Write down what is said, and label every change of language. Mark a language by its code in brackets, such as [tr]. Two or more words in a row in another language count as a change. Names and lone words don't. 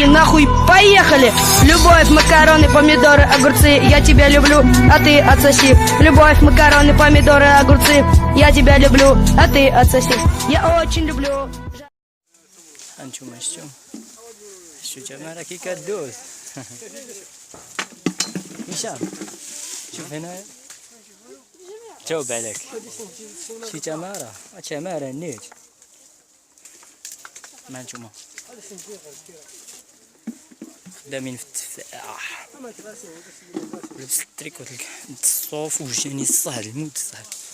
[ru] нахуй, поехали. Любовь, макароны, помидоры, огурцы, я тебя люблю, а ты отсоси. Любовь, макароны, помидоры, огурцы, я тебя люблю, а ты отсоси. Я очень люблю. [ar] هانتوما شتو تمارة كي كدوز. هشام شوف هنا جاوب عليك. شي تمارة نيت ما هانتوما خدامين في التفاح لبس التريكو الصوف وجاني الصهد الموت الصهد.